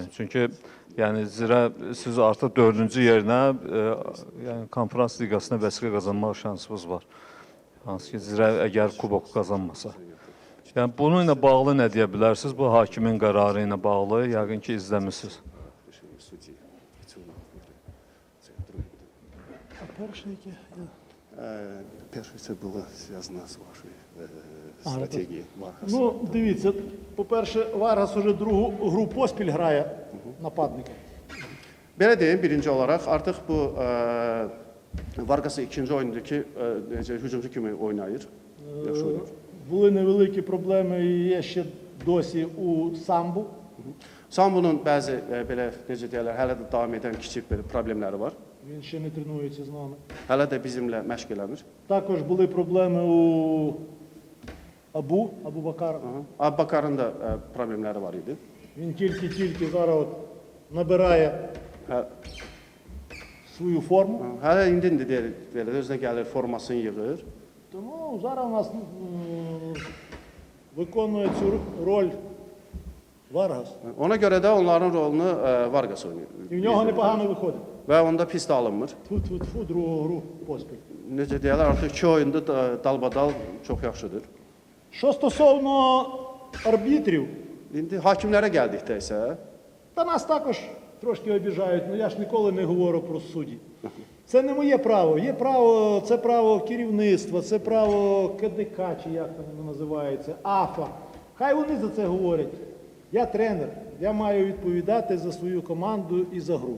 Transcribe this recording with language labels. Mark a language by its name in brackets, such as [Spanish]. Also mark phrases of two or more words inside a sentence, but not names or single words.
[Azerbaijani] Çünki yəni Zirə siz artıq 4-cü yerinə, yəni konferans liqasına vəsiqə qazanmaq şansınız var. Hansı ki Zirə əgər kubok qazanmasa. Yəni bununla bağlı nə deyə bilərsiniz? Bu hakimin qərarı ilə bağlı, yəqin ki izləmisiniz. [Ukrainian] Перше це було зв'язано з вашою стратегією. Ну, дивіться, по-перше, Варгас уже другу гру поспіль грає нападника. [Azerbaijani] Belə deyim, birinci olaraq artıq bu Vargas'ı ikinci oyundakı hücumcu kimi oynayır. Yaxşı oynayır. [Ukrainian] Були невеликі проблеми і є ще досі у самбу. [Azerbaijani] Sambunun bəzi belə necə deyirlər, hələ də davam edən kiçik belə problemləri var. [Ukrainian] Він ще не тренується з нами. [Azerbaijani] Hələ də bizimlə məşq eləmir. [Ukrainian] Також були проблеми у Абу Бакара. [Azerbaijani] Abbakarın da problemləri var idi. [Ukrainian] Він тільки зараз от набирає [Azerbaijani] Hə, [Ukrainian] свою форму. [Azerbaijani] hələ indi deyir, belə özünə gəlir, formasını yığır. [Ukrainian] Тому зараз у нас виконує цю роль Варгас. [Azerbaijani] Ona görə də onların rolunu Vargas oynayır. [Ukrainian] І в нього непогано виходить. [Azerbaijani] Və onda pis də alınmır. [Ukrainian] Тьфу-тьфу-тьфу, другу гру поспіль. [Azerbaijani] Necə deyirlər, artıq 2 oyunda dalbadal çox yaxşıdır. [Ukrainian] Що стосовно арбітрів, [Azerbaijani] İndi hakimlərə gəldikdə isə [Ukrainian] та нас також трошки обіжають, але я ж ніколи не говорю про судді. Це не моє право. Є право, це право керівництва, це право КДК, чи як там воно називається, АФА. Хай вони за це говорять. Я тренер, я маю відповідати за свою команду і за гру.